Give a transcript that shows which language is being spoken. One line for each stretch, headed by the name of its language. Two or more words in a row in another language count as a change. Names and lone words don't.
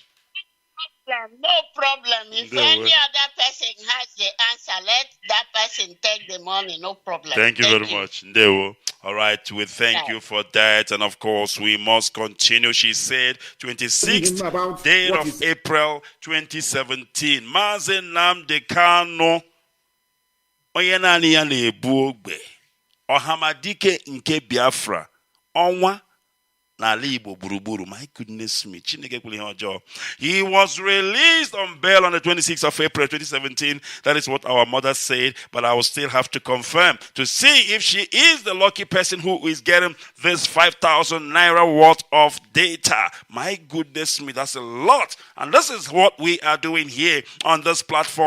English: No problem. If any other person has the answer, let that person take the money. No problem. Thank you very much. Ndewo. All right, we thank you for that. And of course, we must continue. She said 26th day of April 2017.
Igbo: Mazi Nnamdi Kanu onye naanị ya na-ebu ogbe. Ohamadike nke Biafra. Ọnwa n'ala Igbo gburugburu.
English: My goodness me.
Igbo: Chineke kwuru ihe ọjọọ.
English: He was released on bail on the 26th of April 2017. That is what our mother said, but I will still have to confirm to see if she is the lucky person who is getting this 5,000 naira worth of data. My goodness me, that's a lot. And this is what we are doing here on this platform.